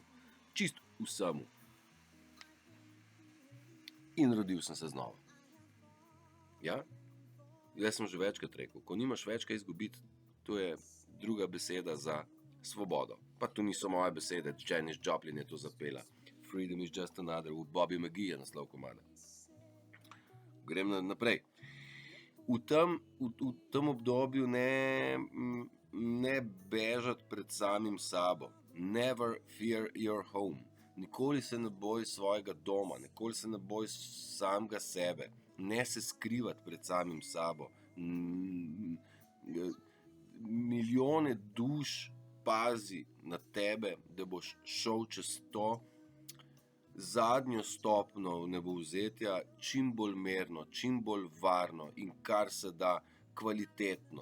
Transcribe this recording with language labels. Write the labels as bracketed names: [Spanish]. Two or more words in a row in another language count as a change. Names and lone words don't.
[Slovenian] Čisto vsemu. In rodil sem se znova. Ja? Jaz sem že večkrat rekel, ko nimaš več kaj izgubiti, to je druga beseda za svobodo. Pa to niso moje besede, Janis Joplin je to zapela. [English] Freedom is just another, [Slovenian] v Bobby McGee je naslov komada. Grem naprej. V tem obdobju ne bežati pred samim sabo. [English] Never fear your home. [Slovenian] Nikoli se ne boj svojega doma, nikoli se ne boj samega sebe. Ne se skrivati pred samim sabo. Milijone duš pazi na tebe, da boš šel čez to zadnjo stopnjo vnebovzetja čim bolj mirno, čim bolj varno in kar se da kvalitetno.